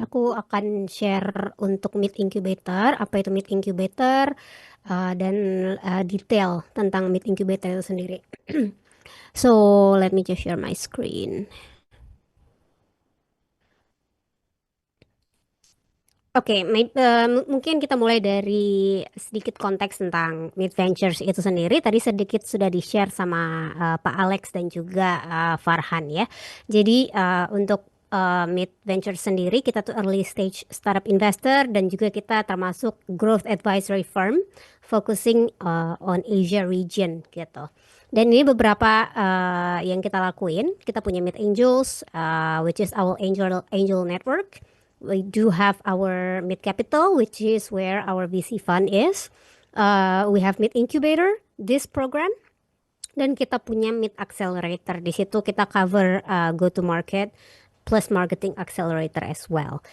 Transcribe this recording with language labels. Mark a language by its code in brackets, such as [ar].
[id] Aku akan share untuk Meet Incubator, apa itu Meet Incubator, dan detail tentang Meet Incubator itu sendiri. [en] So let me just share my screen. [id] Oke, mungkin kita mulai dari sedikit konteks tentang Meet Ventures itu sendiri. Tadi sedikit sudah di-share sama Pak Alex dan juga Farhan ya. Jadi untuk Meet Ventures sendiri, kita tuh early stage startup investor dan juga kita termasuk growth advisory firm [en] focusing on Asia region [id] gitu. Dan ini beberapa yang kita lakuin. Kita punya [en] Meet Angels, which is our angel network. We do have our Meet Capital, which is where our VC fund is. We have Meet Incubator, this program. [id] Dan kita punya [en] Meet Accelerator. [id] Di situ kita [en] cover go-to-market plus marketing accelerator as well.